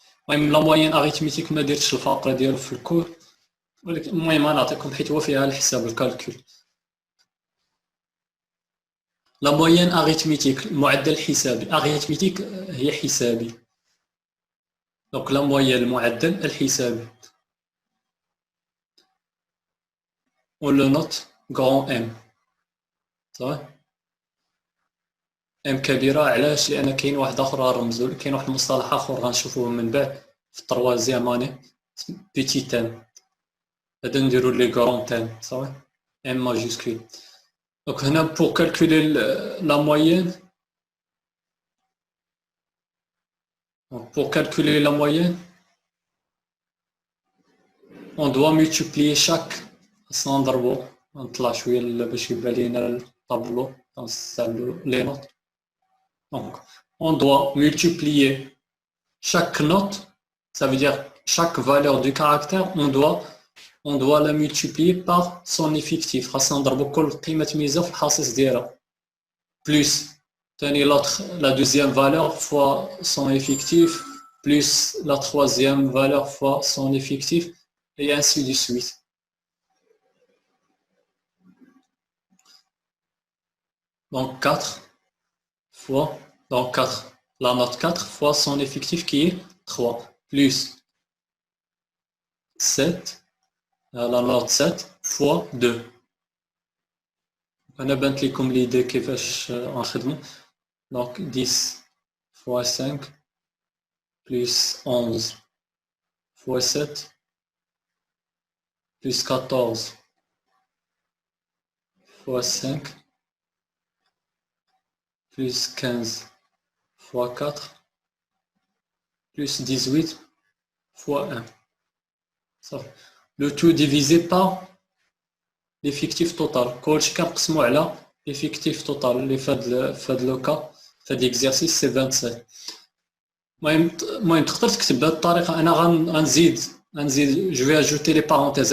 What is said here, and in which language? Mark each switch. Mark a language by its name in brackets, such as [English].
[Arabic] المهم لا موين اريتميتيك ما درتش الفقره ديالو في الكور، ولكن المهم غنعطيكم حيت هو فيها الحساب الكالكول. لا موين اريتميتيك المعدل الحسابي، اريتميتيك هي حسابي، دونك لا موين المعدل الحسابي. [French] on le note grand M صافي. [Arabic] ام كبيره علاش؟ لان كاين واحد اخر رمزو، كاين واحد المصطلح اخر غنشوفوه من بعد في التروازيام اني بيتي تام، هذا نديرو لي غران تام صافي ام ماجيسكول. دونك هنا [French] pour calculer la moyenne on doit multiplier chaque [Arabic] نضربو نطلع شويه باش يبان لينا الطابلو نستعملو لي نوت. [French] Donc on doit multiplier chaque note, ça veut dire chaque valeur du caractère on doit la multiplier par son effectif. [Arabic] خاصنا نضربو كل قيمة ميزة في الحصيص ديالها [French] plus تاني la deuxième valeur fois son effectif plus la troisième valeur fois son effectif et ainsi de suite. Donc 4 fois, donc 4, la note 4 fois son effectif qui est 3 plus 7, la note 7 fois 2. [Arabic] أنا بانت لكم l'idée كيفاش نخدمو. [French] Donc 10 fois 5 plus 11 fois 7 plus 14 fois 5 plus 15 fois 4 plus 18 fois 1. Ça. Le tout divisé par l'effectif total. [Arabic] كلشي كنقسمو على l'effectif total اللي في هاد لو كا في هاد l'exercice سي 27. المهم تقدر تكتب بهاد الطريقه. انا غنزيد جو في اجوتي لي بارونتيز.